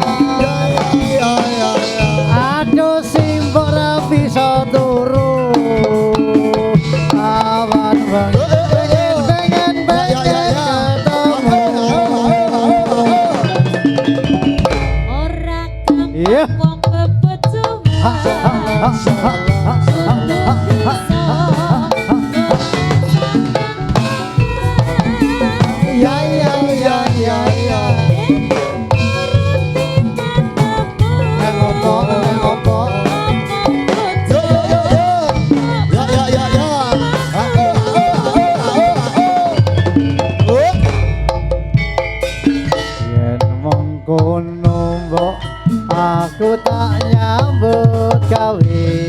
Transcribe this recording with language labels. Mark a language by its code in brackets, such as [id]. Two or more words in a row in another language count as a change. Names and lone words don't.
[jv] Ya ya ya. Aduh simpok ra bisa turu. Awan pengen ketemu. Ora Iya. gampang wong bebejuan. Ya ya ya ya ya. Ngopo ngopo. Yo yo yo yo. Ya ya ya ya. Oh. Yen mengkono mbok aku tak nyambut gawe.